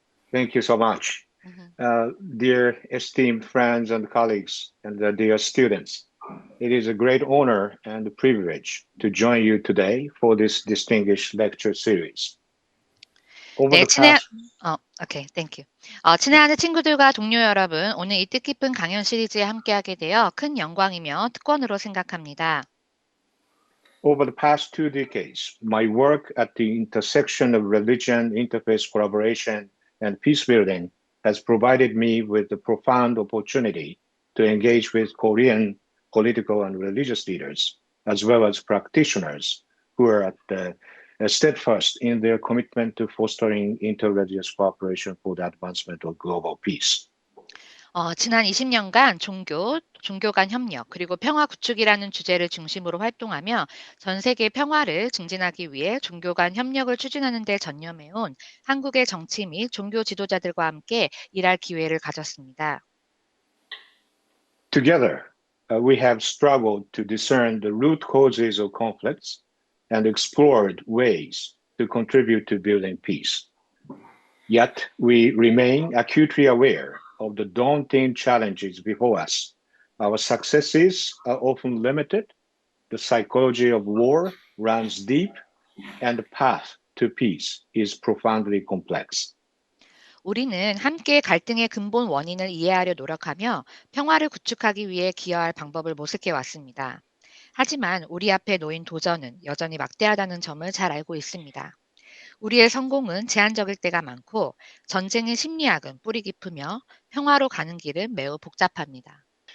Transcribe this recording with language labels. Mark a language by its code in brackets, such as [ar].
[en] Thank you so much. Dear esteemed friends and colleagues and dear students, It is a great honor and privilege to join you today for this distinguished lecture series. Over [ko] 네, [en] the past 오케이, thank you. [ko] 친애하는 친구들과 동료 여러분, 오늘 이 뜻깊은 강연 시리즈에 함께하게 되어 큰 영광이며 특권으로 생각합니다. [en] Over the past 2 decades, my work at the intersection of religion, interfaith collaboration, and peace building has provided me with the profound opportunity to engage with Korean political and religious leaders, as well as practitioners who are steadfast in their commitment to fostering interreligious cooperation for the advancement of global peace. [ko] 지난 20년간 종교 간 협력, 그리고 평화 구축이라는 주제를 중심으로 활동하며 전 세계 평화를 증진하기 위해 종교 간 협력을 추진하는 데 전념해온 한국의 정치 및 종교 지도자들과 함께 일할 기회를 가졌습니다. [en] Together, we have struggled to discern the root causes of conflicts and explored ways to contribute to building peace. Yet, we remain acutely aware of the daunting challenges before us. Our successes are often limited, the psychology of war runs deep, and the path to peace is profoundly complex. [ko] 우리는 함께 갈등의 근본 원인을 이해하려 노력하며 평화를 구축하기 위해 기여할 방법을 모색해 왔습니다. 하지만 우리 앞에 놓인 도전은 여전히 막대하다는 점을 잘 알고 있습니다. 우리의 성공은 제한적일 때가 많고 전쟁의 심리학은 뿌리 깊으며 평화로 가는 길은 매우 복잡합니다.